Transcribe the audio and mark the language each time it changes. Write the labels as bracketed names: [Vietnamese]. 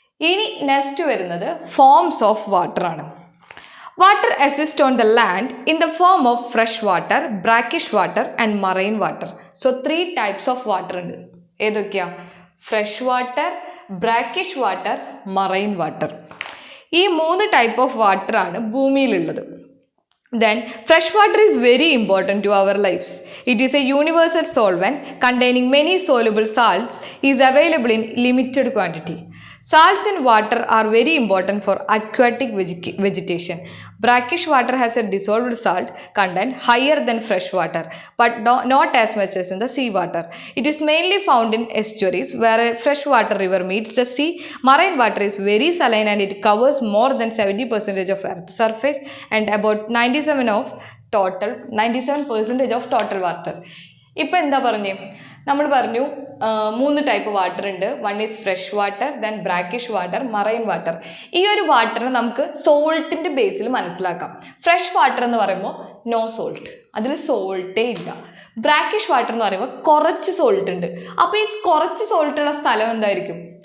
[Malayalam] ഇനി നെക്സ്റ്റ് വരുന്നത് forms of water ആണ്. [English] Water exist on the land in the form of fresh water, brackish water and marine water. [Malayalam] So 3 types of water ഉണ്ട്. ഏതൊക്കെയാ? Fresh water, brackish water, marine water. ഈ 3 type of water ആണ് ഭൂമിയിലുള്ളത്. [English] Then fresh water is very important to our lives. It is a universal solvent containing many soluble salts, is available in limited quantity. Salts in water are very important for aquatic vegetation. Brackish water has a dissolved salt content higher than fresh water, but not as much as in the sea water. It is mainly found in estuaries where a freshwater river meets the sea. Marine water is very saline and it covers more than 70% of Earth's surface and about 97% of total water. [Malayalam] ഇപ്പോൾ എന്താ പറഞ്ഞേ? നമ്മൾ പറഞ്ഞു 3 type water ഉണ്ട്. [English] 1 is fresh water, then brackish water, marine water. [Malayalam] ഈ ഒരു വാട്ടറിനെ നമുക്ക് സോൾട്ടിൻ്റെ ബേസിൽ മനസ്സിലാക്കാം. ഫ്രഷ് വാട്ടർ എന്ന് പറയുമ്പോൾ നോ സോൾട്ട്, അതിൽ സോൾട്ടേ ഇല്ല. ബ്രാക്കിഷ് വാട്ടർ എന്ന് പറയുമ്പോൾ കുറച്ച് സോൾട്ട് ഉണ്ട്. അപ്പോൾ ഈ കുറച്ച് സോൾട്ടുള്ള സ്ഥലം എന്തായിരിക്കും?